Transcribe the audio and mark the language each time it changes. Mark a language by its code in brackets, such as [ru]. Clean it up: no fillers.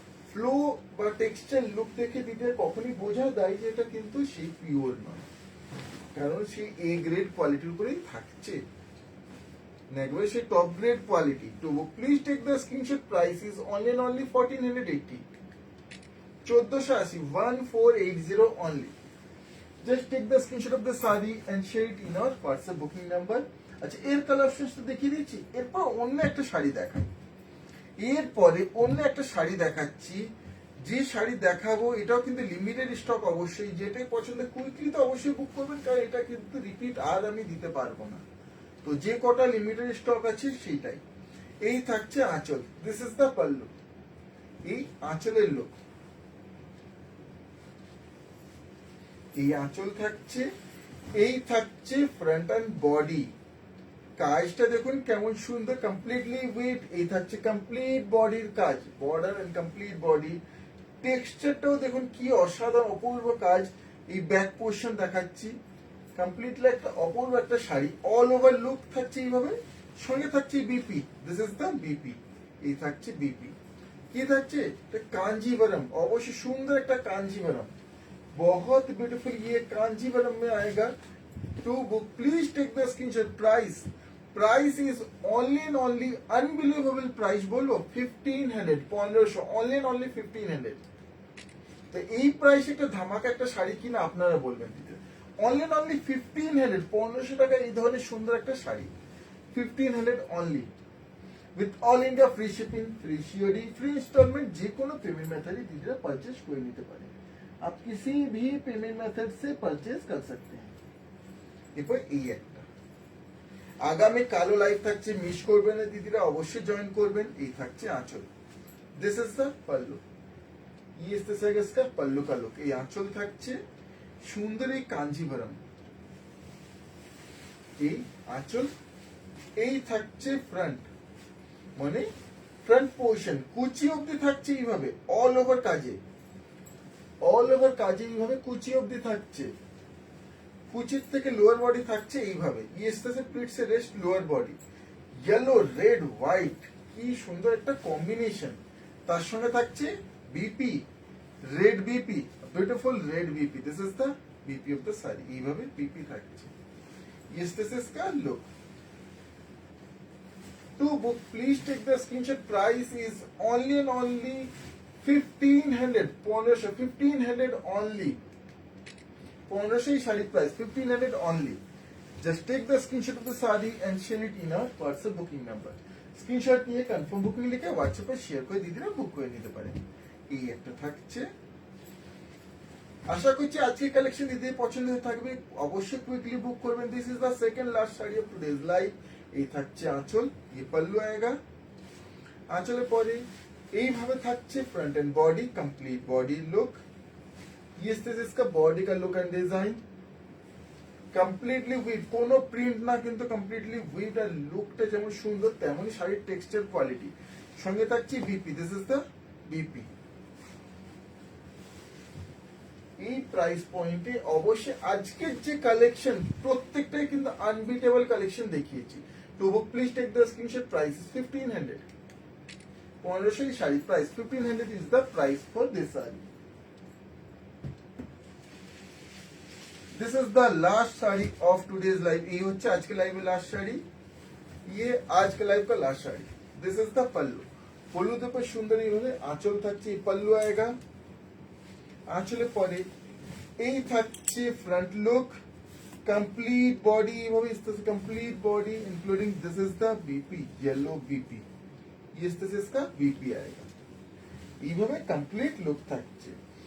[bn] Flow বা texture look দেখে দিদিরা কখনই বোঝা দেয় যে এটা কিন্তু সেই পিওর নয়, কারণ সেই এ গ্রেড কোয়ালিটির উপরেই থাকছে। একবারে সেই টপ গ্রেড কোয়ালিটি। তো [en] Please take the screenshot. Price is only 1480, 1480, 1480 only. Just take the screenshot of the saree and share it in our WhatsApp booking number. [bn] আচ্ছা, এর কালার অপশনস তো দেখিয়ে দিচ্ছি। এরপর অন্য একটা শাড়ি দেখাই। এরপরে অন্য একটা শাড়ি দেখাচ্ছি। যে শাড়ি দেখাবো এটাও কিন্তু লিমিটেড স্টক অবশ্যই। যেটাই পছন্দ কুইকলি তো অবশ্যই বুক করবেন, কারণ এটা কিন্তু রিপিট আর আমি দিতে পারবো না। তো যে কটা লিমিটেড স্টক আছে সেইটাই। এই থাকছে আঁচল। [en] This is the pallu. [bn] এই আঁচলের লুক। এই আঁচল থাকছে, এই থাকছে ফ্রন্ট অ্যান্ড বডি। কাজটা দেখুন কেমন সুন্দর, কমপ্লিটলি উইথ। এই থাকছে কমপ্লিট বডির কাজ, বর্ডার এন্ড কমপ্লিট বডি। টেক্সচারটাও দেখুন কি অসাধারণ অপূর্ব কাজ। এই ব্যাক পোর্শন দেখাচ্ছি, কমপ্লিটলি একটা অপূর্ব একটা শাড়ি। অল ওভার লুক থাকছে এইভাবে, সঙ্গে থাকছে BP. [en] This is the BP. [bn] এই থাকছে বিপি। কি থাকছে? কাঞ্জিভরম, অবশ্যই সুন্দর একটা কাঞ্জিভরম। [hi] बहुत ब्यूटीफुल ये कांजीवरम में आएगा। [en] To book please take the screenshot. Price is only and only unbelievable price बोलो 1500, 1500, only and only 1500। [bn] তো এই প্রাইস একটা ধামাকা একটা শাড়ি কিনা আপনারা বলবেন দিতে। অনলি এন্ড অনলি 1500, 1500 টাকা এই ধরনের সুন্দর একটা sari. [en] 1500 only, with all India free shipping, free COD, free installment. [bn] যে কোনো পেমেন্ট মেথডে দিদিরা পারচেস করে নিতে পারে। [hi] आप किसी भी पेमेंट मेथड से परचेज कर सकते हैं। [bn] এরপর এই একটা আগামী কালো লাইভ থাকছে, মিস করবেন না দিদিরা, অবশ্যই জয়েন করবেন। এই থাকছে আঁচল। [en] This is the pallu. [hi] ये इस तरह का इसका पल्लू का लुक। [bn] এই আঁচল থাকছে সুন্দর এই কাঞ্জিভরম। এই আঁচল, এই থাকছে ফ্রন্ট, মানে ফ্রন্ট পোর্শন কুচি অবধি থাকছে এইভাবে অল ওভার কাজে। অল ওভার কাজে এইভাবে কুচি অবধি থাকছে। কুচির থেকে লোয়ার বডি থাকছে এইভাবে। প্লিটস এ rest lower body. Yellow red white, কি সুন্দর একটা কম্বিনেশন। তার সঙ্গে থাকছে BP, red BP, beautiful red BP. [en] This is the BP of the sari. [bn] এইভাবে বিপি থাকছে। [en] This is का look. To book, please take the screenshot. Price is only and only 1500, 1500 only. [bn] 1500 শাড়ির price 1500 only. [en] Just take the screenshot of the saree and share it in our WhatsApp booking number. [bn] Screenshot নিয়ে confirm booking লিখে হোয়াটসঅ্যাপে share করে দিদিরা বুক করে নিতে পারেন। এই একটা থাকছে। আশা করছি আজকে কালেকশন এদের পছন্দ হয়ে থাকবে, অবশ্যই কুইকলি বুক করবেন। [en] This is the second last sari of today's live. [bn] এই থাকছে আঁচল, [hi] ये पल्लू आएगा। [bn] আঁচলের পরে এইভাবে থাকছে [en] Front and body, complete body look. [hi] ये इसका बॉडी का look and design [bn] completely we've, কোনো প্রিন্ট না কিন্তু কমপ্লিটলি উইভ। আর লুকটা যেমন সুন্দর তেমনই শাড়ির টেক্সচার কোয়ালিটি। সঙ্গে থাকছে BP, [en] This is the BP. [bn] এই প্রাইস পয়েন্টে অবশ্যই আজকের যে কালেকশন প্রত্যেকটাই কিন্তু আনবিটেবল কালেকশন দেখিয়েছি। [en] To book please take the screenshot. Price is 1500। 1500 sari price 1500 is the price for this sari. This is the last sari of today's live. [hi] ये होच्छे आज के लाइव में लास्ट साड़ी, ये आज के लाइव का last sari. [en] This is the pallu. [hi] पल्लू तो पर सुंदर [bn] এইভাবে আঁচল থাকছে, [hi] पल्लू आएगा। [bn] আঁচলের পরে এই থাকছে [hi] फ्रंट लुक, कंप्लीट बॉडी এইভাবে इस तरह से complete body including [en] this is the BP, [hi] yellow BP. ये इस तरह से इसका बीपी आएगा। [bn] এইভাবে [hi] कंप्लीट लुक [bn] থাকছে।